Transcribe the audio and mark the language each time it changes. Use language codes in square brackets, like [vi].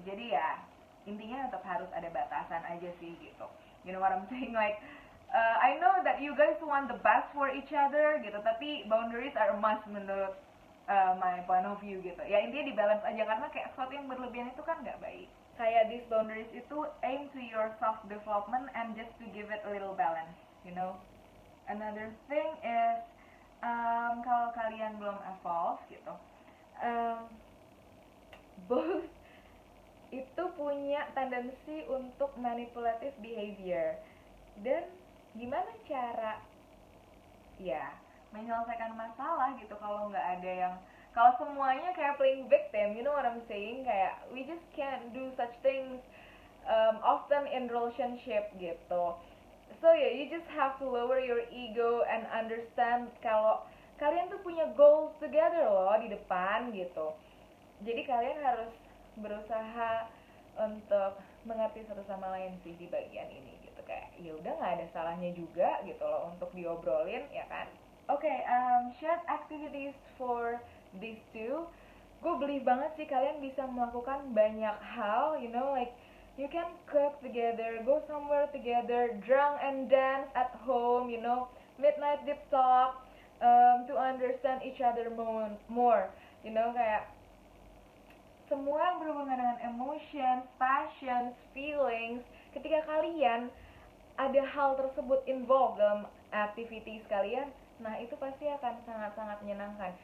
[id] Jadi ya intinya tetap harus ada batasan aja sih gitu. [en] You know what I'm saying, like I know that you guys want the best for each other gitu, tapi boundaries are a must menurut my point of view gitu. [id] Ya intinya di-balance aja, karena kayak sesuatu yang berlebihan itu kan nggak baik. [en] Kayak these boundaries itu aim to your self development and just to give it a little balance, you know. Another thing is [id] kalau kalian belum evolve gitu, both itu punya tendensi untuk [en] manipulative behavior. [id] Dan gimana cara ya menyelesaikan masalah gitu kalau nggak ada yang, kalau semuanya kayak [en] playing victim, you know what I'm saying, kayak we just can't do such things often in relationship gitu. So yeah, you just have to lower your ego and understand [id] kalau kalian tuh punya goals together loh di depan gitu. Jadi kalian harus berusaha untuk mengerti satu sama lain sih di bagian ini gitu. Kayak ya udah nggak ada salahnya juga gitu loh untuk diobrolin, ya kan. [en] Okay, shared activities for these two. Gue believe [id] banget sih kalian bisa melakukan banyak hal, [en] you know, like you can cook together, go somewhere together, drunk and dance at home, you know, midnight deep talk, to understand each other more, you know, [id] kayak semua yang berhubungan dengan emotions, passions, feelings, ketika kalian ada hal tersebut involved dalam activities kalian, nah itu pasti akan sangat-sangat menyenangkan.